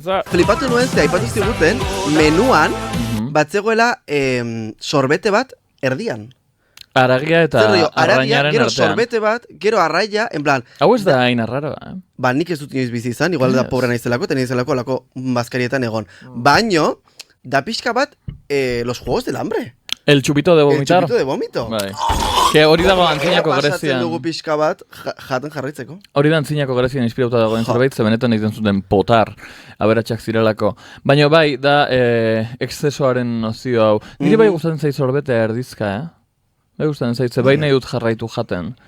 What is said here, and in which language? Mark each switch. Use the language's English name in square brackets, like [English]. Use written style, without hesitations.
[Basque] Eta flipatu nuen ze, aipatu ziguten, menuan, batzegoela sorbete bat erdian. Aragia eta arrainaren gero artean. Sorbete bat, gero arraia, en plan... Hau ez da hain arraroa, Ba, nik ez dut inoiz bizi izan, igual da pobre naizelako, eta naizelako lako bazkarietan egon. Baino, da pixka bat, los Juegos del Hambre. [Spanish] El chupito de vomitar. El chupito de vomito. [Basque] Bai. Que hori dago antzinako Grezian. Pasatzen dugu pixka bat, jaten jarraitzeko. Hori da antzinako Grezian inspirauta dagoen zerbait, ze benetan egiten zuten potar, aberatsak zirelako. Baina bai, da excesoaren nozio hau. Niri bai gustatzen zait sorbetea erdizka, Bai gustatzen zaitze, bai nahi dut jarraitu jaten.